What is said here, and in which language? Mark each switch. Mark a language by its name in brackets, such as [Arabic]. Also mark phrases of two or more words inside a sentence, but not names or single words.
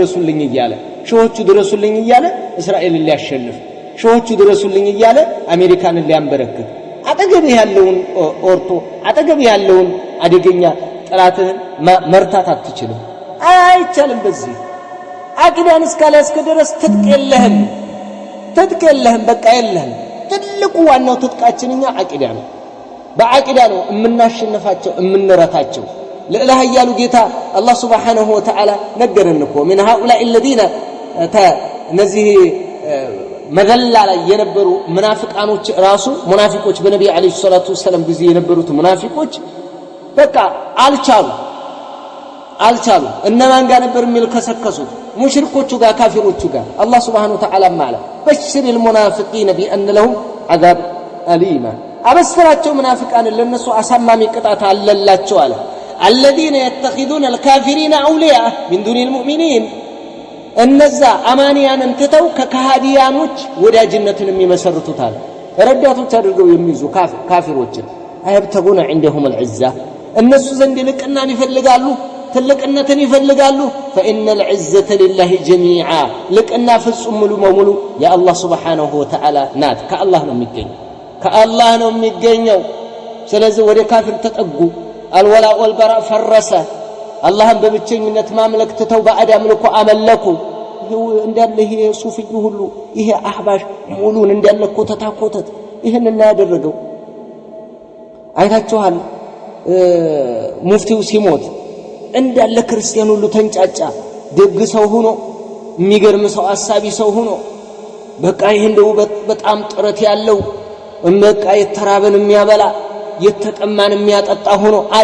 [Amharic] ድረሱልኝ እያለ እስራኤልን ሊያሸንፍ ሾሆቹ ድረሱልኝ እያለ አሜሪካንን ሊያንበረክክ አጠገብ ያለውን ኦርቶ አጠገብ ያለውን አደገኛ ጥላትህን መርታት አትችልም አይቻልም በዚህ አቂዳን እስካላስከ ድረስ ትጥቅ የለህም በቃ የለህም ትልቁ ዋናው ትጥቃችንኛ አቂዳ ነው በአቂዳ ነው እምናሸንፋቸው እምንረታቸው ለኢላህ ያሉ ጌታ አላህ [Arabic] سبحانه وتعالى [Amharic] ነገረን እኮ [Arabic] من هؤلاء الذين [Amharic] እነዚህ መዘላ ላይ የነበሩ ሙናፊቃኖች ራሱ ሙናፊቆች በነብዩ [Arabic] عليه الصلاة والسلام [Amharic] ጊዜ የነበሩት ሙናፊቆች በቃ አልቻሉ እነማን ጋር ነበር የሚልከሰከሱት ሙሽሪኮቹ ጋር ካፊሮቹ ጋር አላህ [Arabic] سبحانه وتعالى [Amharic] ማለት በሽር [Arabic] المنافقين بان لهم عذاب اليم [Amharic] አበስራቸው ሙናፊቃን ለነሱ አሳማሚ ቅጣት አለላቸው አለ [Arabic] الذين يتخذون الكافرين اولياء من دون المؤمنين [Amharic] እነዛ አማንያንን ትተው ከካሃዲያኖች ወዳጅነትን የሚመሰርቱታል ረዳቶች አድርገው የሚይዙ ካፊሮችን አይብተጉነ [Arabic] عندهم العزة [Amharic] እነሱ ዘንድ ልቅናን ይፈልጋሉ ትልቅነትን ይፈልጋሉ [Arabic] فإن العزة لله جميعا [Amharic] ልቅና ፍጹም ሙሉ በሙሉ የአላህ [Arabic] سبحانه وتعالى [Amharic] ናት ከአላህ ነው የሚገኘው ስለዚህ ወደ ካፊር ተጠጉ [Arabic] الولاء والبراء [Amharic] ፈረሰ አላህን በብቸኝነት ማምለክ ትተው ባዕድ አምልኮ አመለኩ እንዳለ ይሄ ሱፊዩ ሁሉ ይሄ አህባሽ ሙሉን እንዳለ ኮተት ይሄንን ያደረገው አይታችኋል ሙፍቲው ሲሞት እንዳለ ክርስቲያን ሁሉ ተንጫጫ ደግ ሰው ሆኖ የሚገርም ሰው አሳቢ ሰው ሆኖ በቃ ይሄ እንደው በጣም ጥረት ያለው በቃ የተራበን የሚያበላ የተጠማን የሚያጠጣ ሆኖ